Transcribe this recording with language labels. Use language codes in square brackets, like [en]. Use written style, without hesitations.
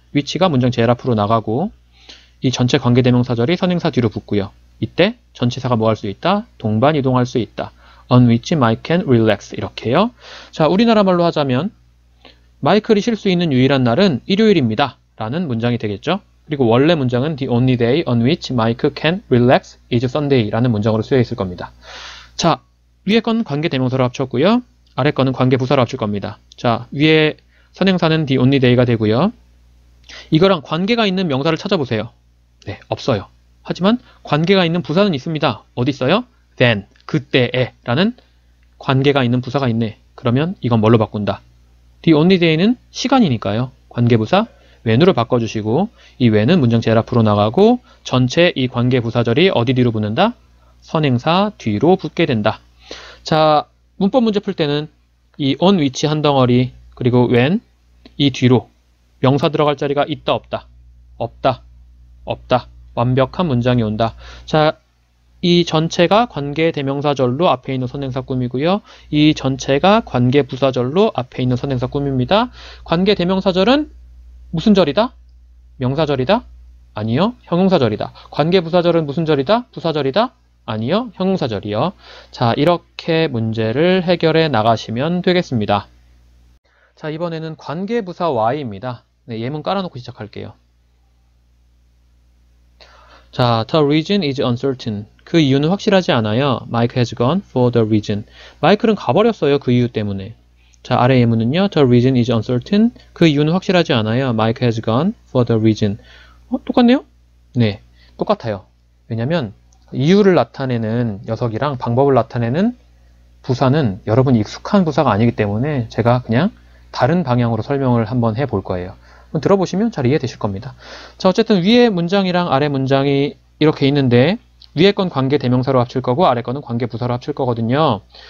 [ko] 위치가 문장 제일 앞으로 나가고 이 전체 관계대명사절이 선행사 뒤로 붙고요. 이때 전치사가 뭐 할 수 있다? 동반 이동할 수 있다. [en] On which Mike can relax. [ko] 이렇게요. 자, 우리나라 말로 하자면 마이클이 쉴 수 있는 유일한 날은 일요일입니다. 라는 문장이 되겠죠. 그리고 원래 문장은 [en] The only day on which Mike can relax is Sunday [ko] 라는 문장으로 쓰여 있을 겁니다. 자, 위에 건 관계대명사로 합쳤고요. 아래 거는 관계부사로 합칠 겁니다. 자, 위에 선행사는 the only day가 되고요. 이거랑 관계가 있는 명사를 찾아보세요. 네, 없어요. 하지만 관계가 있는 부사는 있습니다. 어디 있어요? then, 그때에 라는 관계가 있는 부사가 있네. 그러면 이건 뭘로 바꾼다? the only day는 시간이니까요. 관계부사 when으로 바꿔주시고 이 when은 문장 제일 앞으로 나가고 전체 이 관계부사절이 어디 뒤로 붙는다? 선행사 뒤로 붙게 된다. 자, 문법 문제 풀 때는 이 on 위치 한 덩어리 그리고 when 이 뒤로 명사 들어갈 자리가 있다 없다 없다 없다 완벽한 문장이 온다. 자, 이 전체가 관계 대명사절로 앞에 있는 선행사 꾸미고요. 이 전체가 관계 부사절로 앞에 있는 선행사 꾸밉니다. 관계 대명사절은 무슨 절이다? 명사절이다? 아니요, 형용사절이다. 관계 부사절은 무슨 절이다? 부사절이다? 아니요, 형용사절이요. 자, 이렇게 문제를 해결해 나가시면 되겠습니다. 자, 이번에는 관계부사 Y입니다. 네, 예문 깔아놓고 시작할게요. [en] 자, the reason is uncertain. [ko] 그 이유는 확실하지 않아요. [en] Mike has gone for the reason. [ko] 마이클은 가버렸어요. 그 이유 때문에. 자, 아래 예문은요. [en] The reason is uncertain. [ko] 그 이유는 확실하지 않아요. [en] Mike has gone for the reason. [ko] 똑같네요? 네, 똑같아요. 왜냐면 이유를 나타내는 녀석이랑 방법을 나타내는 부사는 여러분이 익숙한 부사가 아니기 때문에 제가 그냥 다른 방향으로 설명을 한번 해볼 거예요. 들어보시면 잘 이해되실 겁니다. 자, 어쨌든 위에 문장이랑 아래 문장이 이렇게 있는데 위에 건 관계 대명사로 합칠 거고 아래 거는 관계 부사로 합칠 거거든요.